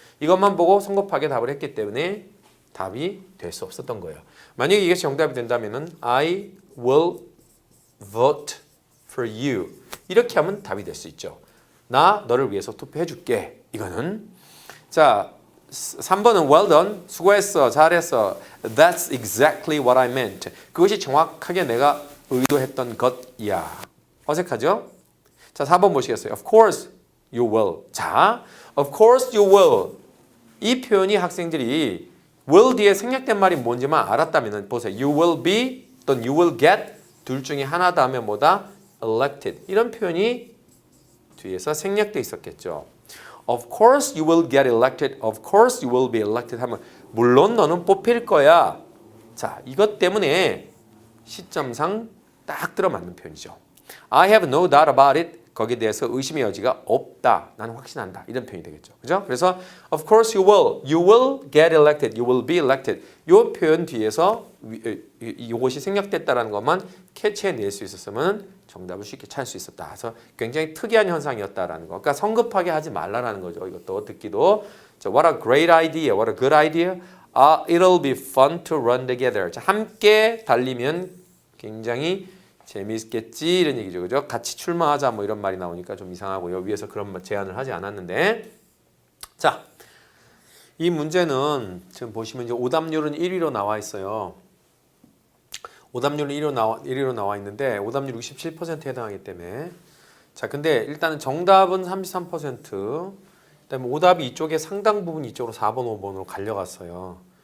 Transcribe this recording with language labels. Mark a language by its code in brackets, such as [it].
[ko] 이것만 보고 성급하게 답을 했기 때문에 답이 될 수 없었던 거예요. 만약에 이게 정답이 된다면 [en] I will vote for you [ko] 이렇게 하면 답이 될 수 있죠. 나 너를 위해서 투표해 줄게. 이거는 자 3번은 [en] well done, [ko] 수고했어, 잘했어. [en] That's exactly what I meant. [ko] 그것이 정확하게 내가 의도했던 것이야. 어색하죠? 자, 4번 보시겠어요? [en] Of course you will. [ko] 자, [en] of course you will. [ko] 이 표현이 학생들이 will 뒤에 생략된 말이 뭔지만 알았다면 보세요. [en] You will be [ko] 또는 [en] you will get [ko] 둘 중에 하나다 하면 뭐다? [en] elected. [ko] 이런 표현이 뒤에서 생략돼 있었겠죠. [en] Of course you will get elected. Of course you will be elected [ko] 하면 물론 너는 뽑힐 거야. 자, 이것 때문에 시점상 딱 들어맞는 표현이죠. [en] I have no doubt about it. [ko] 거기에 대해서 의심의 여지가 없다. 나는 확신한다. 이런 표현이 되겠죠. 그죠? 그래서 [en] of course you will get elected. You will be elected. [ko] 이 표현 뒤에서 이것이 생략됐다라는 것만 캐치해낼 수 있었으면 정답을 쉽게 찾을 수 있었다. 그래서 굉장히 특이한 현상이었다라는 거. 그러니까 성급하게 하지 말라라는 거죠. 이것도 듣기도. 자, [en] what a great idea. What a good idea. It'll be fun to run together. [ko] 자, 함께 달리면 굉장히 재미있겠지 이런 얘기죠. 그죠? 같이 출마하자 뭐 이런 말이 나오니까 좀 이상하고요. 위에서 그런 제안을 하지 않았는데. 자, 이 문제는 지금 보시면 이제 오답률은 1위로 나와 있어요. 오답률은 1위로 나와 있는데 오답률 67%에 해당하기 때문에 자, 근데 일단은 정답은 33%, 그다음에 오답이 이쪽에 상당 부분 이쪽으로 4번, 5번으로 갈려갔어요.